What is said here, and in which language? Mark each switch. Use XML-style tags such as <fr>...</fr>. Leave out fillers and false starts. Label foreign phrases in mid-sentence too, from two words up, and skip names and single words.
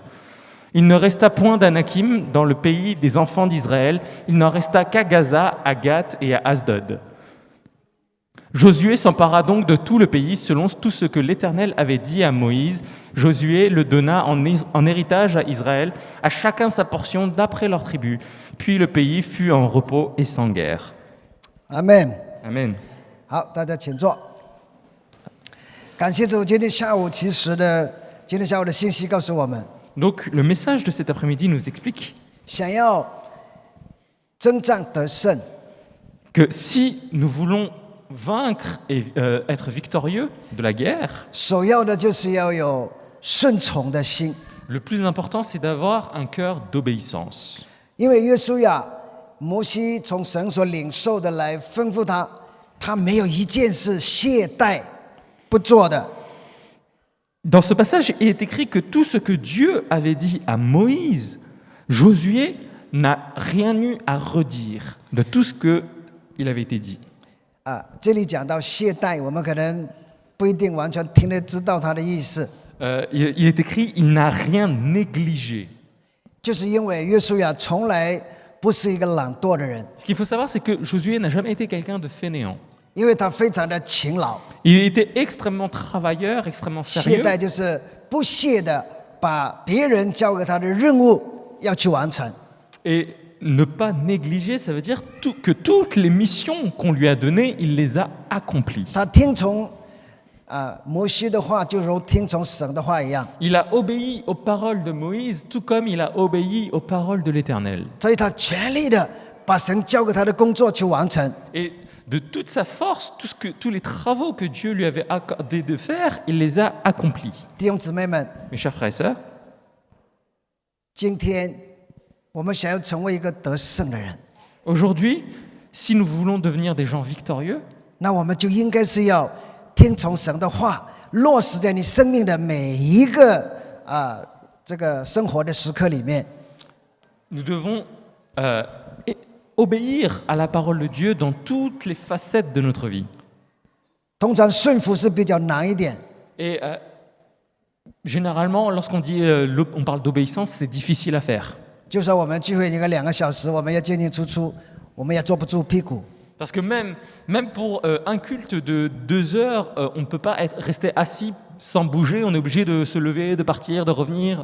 <fr>Il ne resta point d'Anakim dans le pays des enfants d'Israël, il n'en resta qu'à Gaza, à Gath et à Asdod. Josué s'empara donc de tout le pays selon tout ce que l'Éternel avait dit à Moïse. Josué le donna en héritage à Israël, à chacun sa portion d'après leur tribu. Puis le pays fut en repos et sans guerre. Amen. Amen.</fr> <zh>好，大家请坐。感谢主，今天下午的信息告诉我们，</zh> <fr>Donc le message de cet après-midi nous explique</fr> <zh>想要征战得胜，</zh> <fr>que si nous voulons vaincre et être victorieux de la guerre,</fr> <zh>首要的就是要有顺从的心。</zh> <fr>le plus important c'est d'avoir un cœur d'obéissance.</fr> <zh>因为约书亚、摩西从神所领受的来吩咐他，他没有一件事懈怠不做的。</zh> <fr>Dans ce passage, il est écrit que tout ce que Dieu avait dit à Moïse, Josué n'a rien eu à redire de tout ce qu'il avait été dit.</fr> <zh>这里讲到懈怠，我们可能不一定完全听得知道他的意思，</zh> <fr>Il est écrit, il n'a rien négligé.</fr> <zh>就是因为约书亚从来不是一个懒惰的人，</zh> <fr>Ce qu'il faut savoir, c'est que Josué n'a jamais été quelqu'un de fainéant.</fr> <zh>因为他非常的勤劳。</zh> <fr>Il était extrêmement travailleur, extrêmement</fr> <zh>懈</zh> <fr>sérieux.</fr> <zh>怠就是不懈的把别人交给他的任务要去完成。</zh> <fr>Et ne pas négliger, ça veut dire que toutes les missions qu'on lui a données, il les a accomplies.</fr> <zh>他听从摩西的话，就如听从神的话一样，</zh> <fr>Il a obéi aux paroles de Moïse, tout comme il a obéi aux paroles de l'Éternel.</fr> <zh>所以他全力的把神交给他的工作去完成。</zh> <fr>Et de toute sa force, tous les travaux que Dieu lui avait accordé de faire, il les a accomplis.</fr> <zh>弟兄姊妹们，</zh> <fr>Mes chers frères et sœurs,</fr> <zh>今天我们想要成为一个得胜的人，</zh> <fr>aujourd'hui, si nous voulons devenir des gens victorieux,</fr> <zh>那我们就应该是要听从神的话，落实在你生命的每一个这个生活的时刻里面。</zh> <fr>nous devons obéir à la parole de Dieu dans toutes les facettes de notre vie.</fr> <zh>通常顺服是比较难一点，</zh> <fr>Et généralement, lorsqu'on dit, on parle d'obéissance, c'est difficile à faire.</fr> <zh>就说我们聚会一个2个小时，我们要进进出出，我们也坐不住屁股。</zh> <fr>Parce que même pour un culte de 2 heures, on ne peut pas rester assis sans bouger, on est obligé de se lever, de partir, de revenir.</fr>